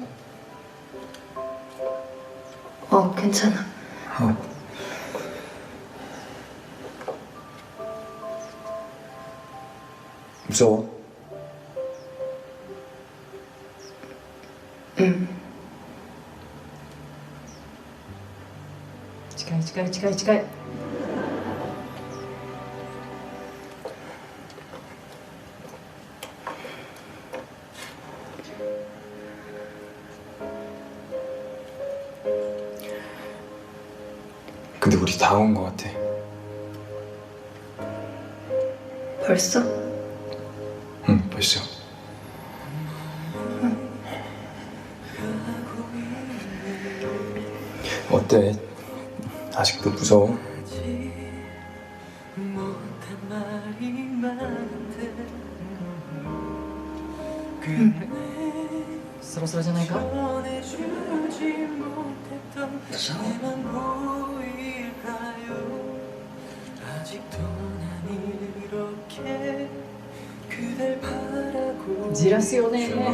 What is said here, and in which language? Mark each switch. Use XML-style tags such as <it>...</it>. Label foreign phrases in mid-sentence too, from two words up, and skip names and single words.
<ko>괜찮아. 무서워? 응.</ko> <ja>近い近い近い近い。</ja> <ko>근데 우리 다 온 것 같아. 벌써? 응, 벌써. 어때? 아직도 무서워?</ko> <ja>そろそろじゃないか。じらすよね。</ja>